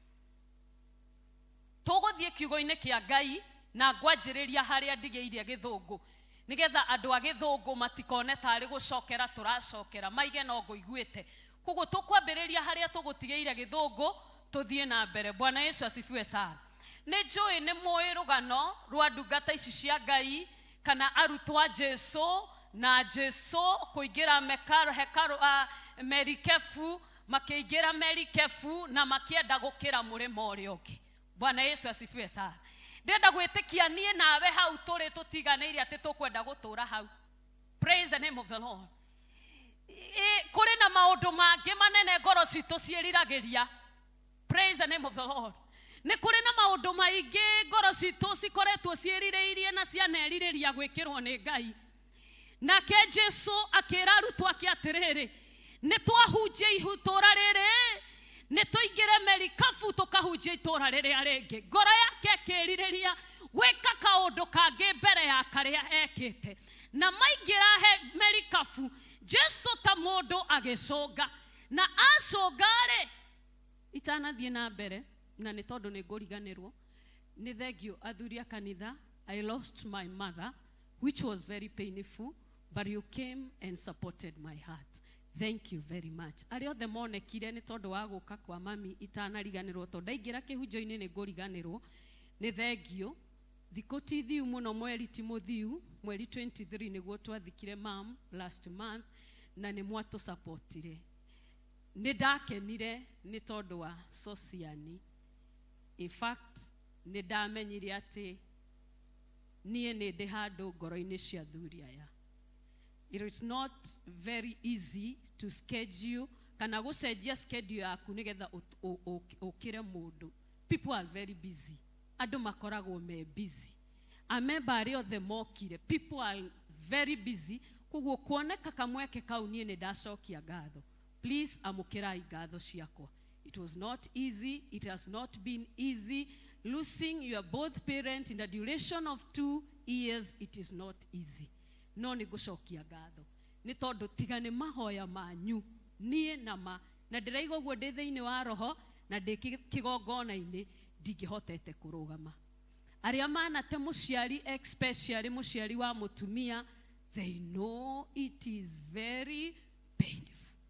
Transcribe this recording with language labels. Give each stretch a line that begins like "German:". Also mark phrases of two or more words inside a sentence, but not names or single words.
Kikuyu: Tũgũthiĩ kiugo-inĩ kĩa Ngai na ngwanjĩrĩria harĩa ndigĩirie Gĩthũngũ nĩgetha andũ a Gĩthũngũ matikone tarĩ gũcokera tũracokera, maige no ngũiguĩte. Koguo tũkwambĩrĩria harĩa tũgũtigĩire Gĩthũngũ tũthiĩ na mbere.
Swahili: Bwana Yesu asifiwe sana.
Kikuyu: Nĩ njũĩ nĩ mũĩ rũgano rwa ndungata ici cia Ngai kana arutwo a Jesu na Jesu kũingĩra merikebu, makĩingĩra merikebu na makĩenda gũkĩra mũrĩmo ũrĩa ũngĩ.
Swahili: Bwana Yesu asifiwe sana.
Kikuyu: Ndĩrenda gwĩtĩkia niĩ nawe hau tũrĩ tũtiganĩire atĩ tũkwenda gũtũra hau.
English: Praise the name of the Lord.
Kikuyu: Kũrĩ na maũndũ mangĩ manene ngoro citũ ciĩriragĩria.
English: Praise the name of the Lord.
Kikuyu: Nĩ kũrĩ na maũndũ maingĩ ngoro citũ cikoretwo ciĩrirĩirie na cianerirĩria gwĩkĩrwo nĩ Ngai. Nake Jesu akĩra arutwo ake atĩrĩrĩ, nĩ twahunjia itũũra rĩrĩ, nĩ tũingĩre merikabu tũkahunjia itũũra rĩrĩa rĩngĩ. Ngoro yake akĩĩrirĩria gwĩka kaũndũ kangĩ mbere ya karĩa ekĩte. Na maingĩra merikabu, Jesu ta mũndũ agĩcũnga na acũnga-rĩ, itanathiĩ na mbere na nĩ tondũ nĩ ngũriganĩrwo, nĩ thengio athuri a kanitha.
English: I lost my mother which was very painful, but you came and supported my heart. Thank you very much.
Kikuyu: Arĩa othe monekire nĩ tondũ wa gũka kwa mami itanariganĩrwo, tondũ ndaingĩra kĩhunjio-inĩ nĩ ngũriganĩrwo. Nĩ thengio. Thikũ ti thiu mũno, mweri ti mũthiu, mweri 23 nĩguo twathikire mam
English: last month
Kikuyu: na nĩ mwatũsupportire. Nĩ ndakenire nĩ tondũ wa sociani.
English: In fact,
Kikuyu: nĩ ndamenyire atĩ niĩ nĩ ndĩ handũ ngoro-inĩ cia athuri aya.
English: It is not very easy to schedule
Kikuyu: kana gũcenjia schedule yaku nĩgetha ũkĩre mũndũ.
English: People are very busy.
Kikuyu: Andũ makoragwo me busy. Amemba arĩa othe mokire,
English: people are very busy.
Kikuyu: Koguo kuoneka kamweke kau niĩ nĩ ndacokia ngatho. Please amũkĩrai ngatho ciakwa.
English: It was not easy. It has not been easy. Losing your both parent in the duration of 2 years, it is not easy.
Kikuyu: No nĩ ngũcokia ngatho nĩ tondũ tiga nĩ mahoya manyu niĩ na ndĩraigua ũguo ndĩ thĩinĩ wa roho na ndĩ kĩgongona-inĩ ndingĩhotete kũrũgama. Arĩa manate mũciari, especially mũciari wa mũtumia,
English: they know it is very painful.